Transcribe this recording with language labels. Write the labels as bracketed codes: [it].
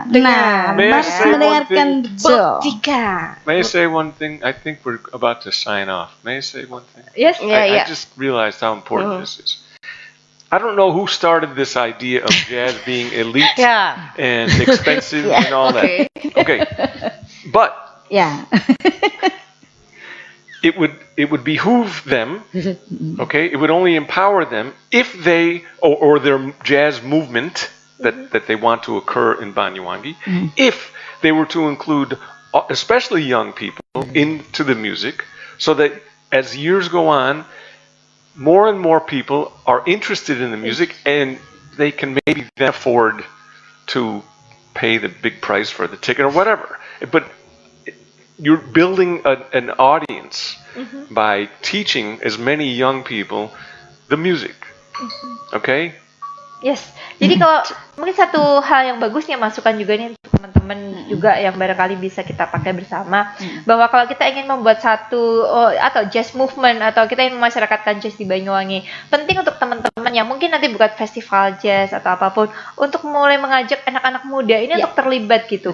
[id] Nah, harus mendengarkan buktikan. [en] May I say one thing? I think we're about to sign off. May I say one thing? Yes. I just realized how important this is. I don't know who started this idea of jazz being elite and expensive and all that. Okay. But it would behoove them, okay? It would only empower them if they or their jazz movement that they want to occur in Banyuwangi, if they were to include especially young people into the music, so that as years go on, more and more people are interested in the music and they can maybe then afford to pay the big price for the ticket or whatever. But you're building an audience by teaching as many young people the music. Okay? Yes. [id] Jadi kalau mungkin satu hal yang bagusnya masukan juga nih untuk teman-teman juga yang barangkali bisa kita pakai bersama, bahwa kalau kita ingin membuat satu atau jazz movement atau kita ingin memasyarakatkan jazz di Banyuwangi, penting untuk teman-teman yang mungkin nanti buat festival jazz atau apapun untuk mulai mengajak anak-anak muda ini untuk terlibat gitu.